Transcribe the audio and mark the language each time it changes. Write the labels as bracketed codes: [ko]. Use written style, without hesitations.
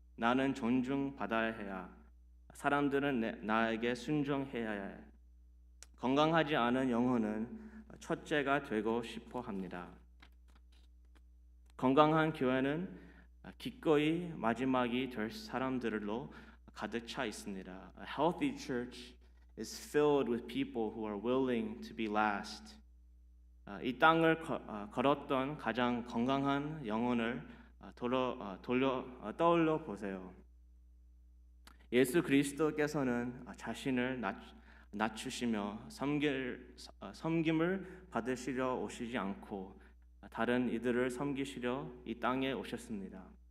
[ko] 나는 존중받아야 해야, 사람들은 나에게 순종해야 해. 건강하지 않은 영혼은 첫째가 되고 싶어 합니다. 건강한 교회는 기꺼이 마지막이 될 사람들로 가득 차 있습니다. [en] A healthy church is filled with people who are willing to be last. [ko] 이 땅을 걸었던 가장 건강한 영혼을 떠올려 보세요. 예수 그리스도께서는 자신을 낮추시며 섬김을 받으시려 오시지 않고 다른 이들을 섬기시려 이 땅에 오셨습니다.